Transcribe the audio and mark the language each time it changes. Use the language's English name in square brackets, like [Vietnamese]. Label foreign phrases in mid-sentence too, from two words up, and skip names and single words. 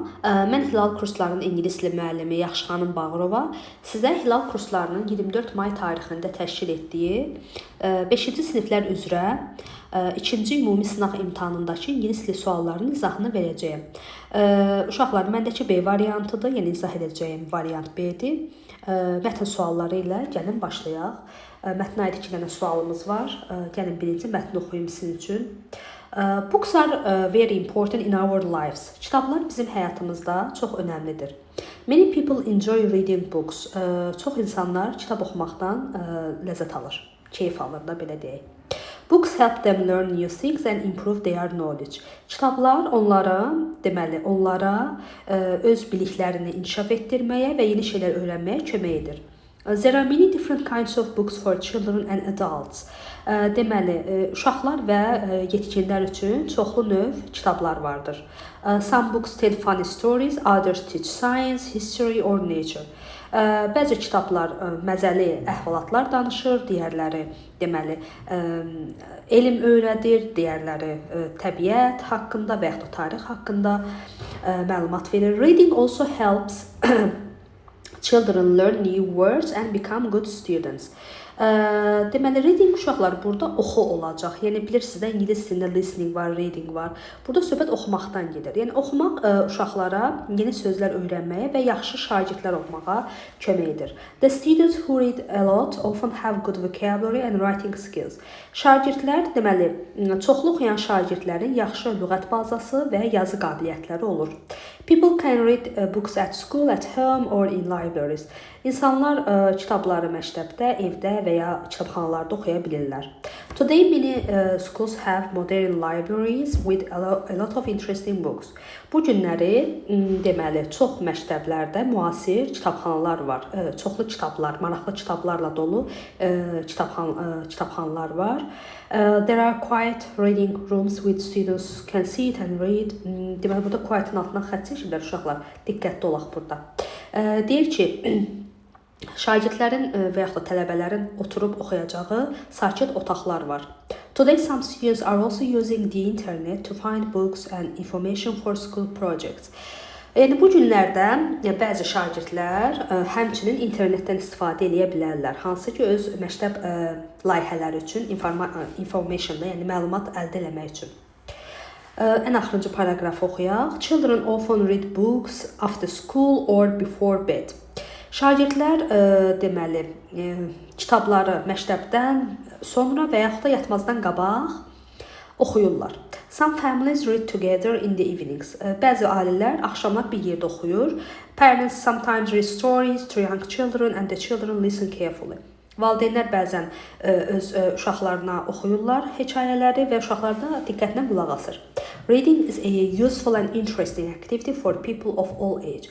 [Azerbaijani] Mən Hilal kurslarının ingilis dili müəllimi Yaxşıxanım Bağırova sizə Hilal kurslarının 24 may tarixində təşkil etdiyi 5-ci siniflər üzrə 2-ci ümumi sınaq imtahanındakı ingilis dili suallarının izahını verəcəyəm. Uşaqlar, məndəki B variantıdır, yəni izah edəcəyim variant B-dir. Mətn sualları ilə gəlin başlayaq. Mətnə aid 2 dənə sualımız var. Gəlin birinci mətni oxuyum sizin üçün. [English] Books are very important in our lives. [Azerbaijani] Kitablar bizim həyatımızda çox önəmlidir. [English] Many people enjoy reading books. [Azerbaijani] Çox insanlar kitab oxumaqdan ləzzət alır, keyf alır da belə deyək. [English] Books help them learn new things and improve their knowledge. [Azerbaijani] Kitablar onlara öz biliklərini inkişaf etdirməyə və yeni şeylər öyrənməyə kömək edir. [English] There are many different kinds of books for children and adults. [Azerbaijani] Uşaqlar və yetkinlər üçün çoxlu növ kitablar vardır. [English] Some books tell funny stories, others teach science, history or nature. [Azerbaijani] Bəzi kitablar məzəli əhvalatlar danışır, digərləri elm öyrədir, digərləri təbiət haqqında və yaxud da tarix haqqında məlumat verir. [English] Reading also helps children learn new words and become good students. [Azerbaijani] Reading uşaqlar burada oxu olacaq. Yəni bilirsiniz də ingilis dilində listening var, reading var. Burada söhbət oxumaqdan gedir. Yəni oxumaq uşaqlara yeni sözlər öyrənməyə və yaxşı şagirdlər olmağa kömək edir. [English] The students who read a lot often have good vocabulary and writing skills. [Azerbaijani] Şagirdlər çoxlu oxuyan şagirdlərin yaxşı lüğət bazası və yazı qabiliyyətləri olur. [English] People can read books at school, at home or in libraries. [Azerbaijani] İnsanlar kitabları məktəbdə, evdə və ya kitabxanalarda oxuya bilirlər. [English] Today many schools have modern libraries with a lot of interesting books. [Azerbaijani] Bu günləri çox məktəblərdə müasir kitabxanalar var. Çoxlu kitablar, maraqlı kitablarla dolu kitabxanalar var. [English] There are quiet reading rooms with students can sit and read. [Azerbaijani] Burada quiet-in altından xətt çəkirlər uşaqlar. Diqqətli olaq burada. Deyir ki, şagirdlərin və yaxud da tələbələrin oturub oxuyacağı sakit otaqlar var. [English] Today some students are also using the internet to find books and information for school projects. [Azerbaijani] Yəni bu günlərdə bəzi şagirdlər həmçinin internetdən istifadə edə bilərlər, hansı ki öz məktəb layihələri üçün information, yəni məlumat əldə etmək üçün. Ən axırıncı paragrafı oxuyaq. [English] Children often read books after school or before bed. [Azerbaijani] Şagirdlər kitabları məktəbdən sonra və yaxud da yatmazdan qabaq oxuyurlar. [English] Some families read together in the evenings. [Azerbaijani] Bəzi ailələr axşamlar bir yerdə oxuyur. [English] Parents sometimes read stories to young children and the children listen carefully. [Azerbaijani] Valideynlər bəzən öz uşaqlarına oxuyurlar hekayələri və uşaqlar da diqqətlə qulaq asır. [English] Reading is a useful and interesting activity for people of all age.